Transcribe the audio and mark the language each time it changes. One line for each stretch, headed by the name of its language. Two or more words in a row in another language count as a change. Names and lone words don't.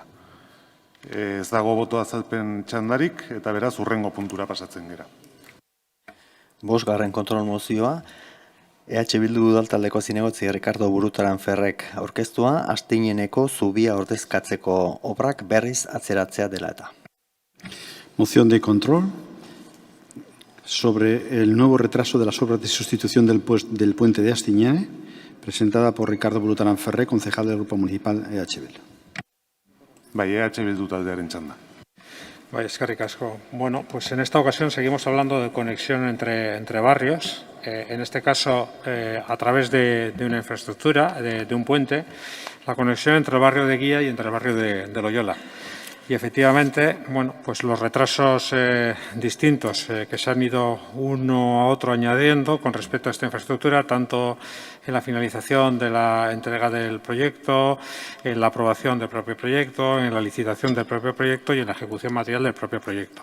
Basque: Ez dago boto azalpen txandarik, eta beraz urrengo puntura pasatzen dira. 5. kontrol mozioa, EH Bildu udaltaldeko zinegotzi Ricardo Burutaran Ferrek aurkeztua, Asteineneko zubia ordezkatzeko obrak berriz atzeratzea dela eta.
Spanish: Moción de control sobre el nuevo retraso de las obras de sustitución del puente de Astiñane, presentada por Ricardo Brutarán Ferré, concejal del Grupo Municipal EH Bildu.
Basque: Bai, EH Bildu taldearen txanda. Bai, eskerrik asko.
Spanish: Bueno, pues en esta ocasión seguimos hablando de conexión entre barrios, en este caso a través de una infraestructura, de un puente, la conexión entre el barrio de Guía y entre el barrio de Loyola. Y efectivamente, bueno, pues los retrasos distintos que se han ido uno a otro añadiendo con respecto a esta infraestructura, tanto en la finalización de la entrega del proyecto, en la aprobación del propio proyecto, en la licitación del propio proyecto y en la ejecución material del propio proyecto.